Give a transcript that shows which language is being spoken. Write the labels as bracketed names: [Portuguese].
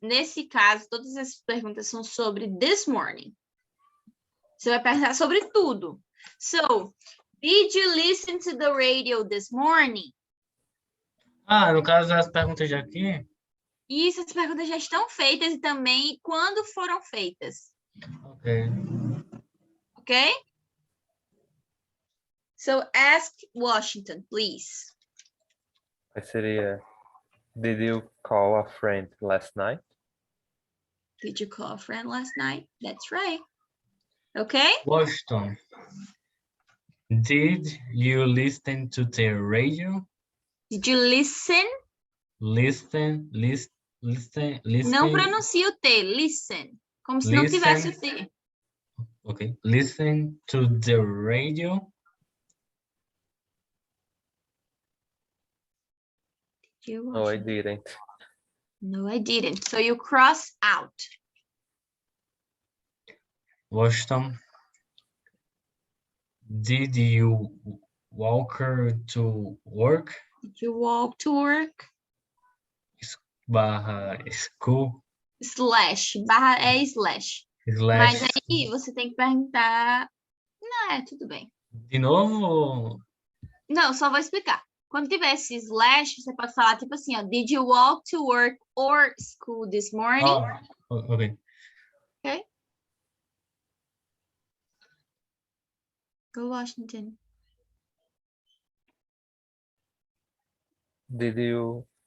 [Portuguese] Nesse caso, todas essas perguntas são sobre [English] this morning. [Portuguese] Você vai perguntar sobre tudo. [English] So, did you listen to the radio this morning? [Portuguese] Ah, no caso, as perguntas de aqui. E essas perguntas já estão feitas e também quando foram feitas. [English] Ok. Ok? So, ask Washington, please. [Portuguese] Aí seria, [English] did you call a friend last night? Did you call a friend last night? That's right. Okay? Washington. Did you listen to the radio? Did you listen? Listen. [Portuguese] Não pronuncia o T, listen. Como se não tivesse o T. [English] Okay. Listen to the radio. No, I didn't. No, I didn't. So you cross out. Washington. Did you walk to work? Did you walk to work? [Portuguese] Barra school. Slash. Barra é slash. Mas [English] Slash. [Portuguese] aí você tem que perguntar. Não, tudo bem. De novo? Não, só vou explicar. Quando tiver esse slash, você pode falar tipo assim, ó. [English] Did you walk to work or school this morning? Ok. Okay. Go Washington. Did you